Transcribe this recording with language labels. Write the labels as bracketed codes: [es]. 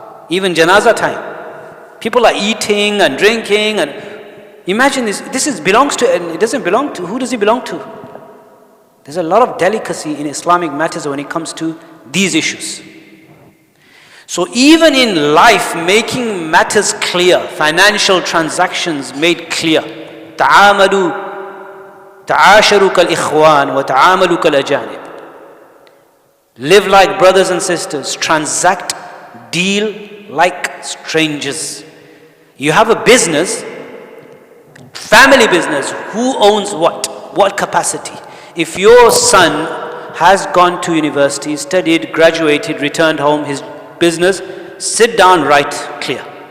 [en] Even janazah time. People are eating and drinking, and imagine this belongs to, and it doesn't belong to, who does it belong to? There's a lot of delicacy in Islamic matters when it comes to these issues. So even in life, making matters clear, financial transactions made clear. [ar] تعاملوا تعاشروا كالإخوان وتعاملوا كالأجانب. [en] Live like brothers and sisters, transact, deal like strangers. You have a business, family business, who owns what capacity? If your son has gone to university, studied, graduated, returned home, his business, sit down, write clear.